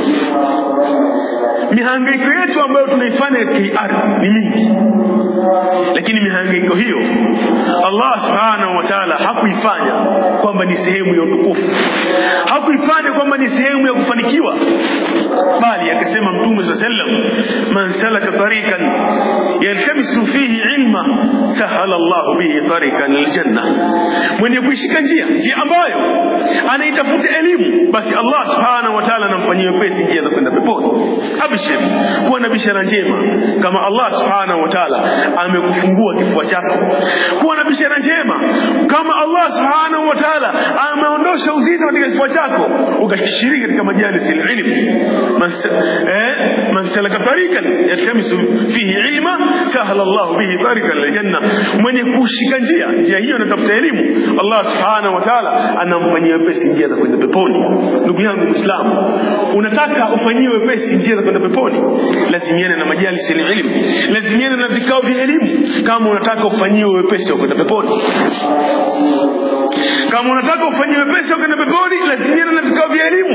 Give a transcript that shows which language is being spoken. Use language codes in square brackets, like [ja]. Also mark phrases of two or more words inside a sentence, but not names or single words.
[sw] Mihangaiko yetu ambayo tunaifanya katika hii ardhi ni mingi, lakini mihangaiko hiyo Allah [ar] سبحانه و [sw] ta'ala hakuifanya kwamba ni sehemu ya utukufu, hakuifanya kwamba ni sehemu ya kufanikiwa, bali akasema Mtume [ar] صلى الله عليه وسلم, من سلك طريقا يلتمس فيه علما سهل الله به طريقا الجنة, [sw] mwenye kuishika njia ambayo anaitafuta elimu, basi Allah [ar] سبحانه وتعالى [sw] anamfanyia wepesi njia za kwenda peponi. Abishir, kuwa na bishara njema kama Allah [ar] سبحانه وتعالى [sw] amekufungua kifua chako. Kuwa na bishara njema kama Allah [ar] سبحانه وتعالى [sw] ameondosha uzito katika kifua chako, ukashiriki katika majalisi ya elimu. [ar] من سلك طريقا يلتمس فيه علما سهل الله به طريقا الجنة, [sw] mwenye kushika njia hiyo anatafuta elimu, Allah [ar] سبحانه وتعالى [sw] anamfanyia wepesi njia za kwenda peponi. Ndugu yangu Muislamu, unataka ufanyiwe wepesi njia za kwenda peponi, lazimiana na majalisi ya elimu, lazimiana na vikao vya elimu. Kama unataka ufanyiwe wepesi wa kwenda peponi, kama unataka ufanyiwe wepesi wa kwenda peponi, lazimiana na vikao vya elimu.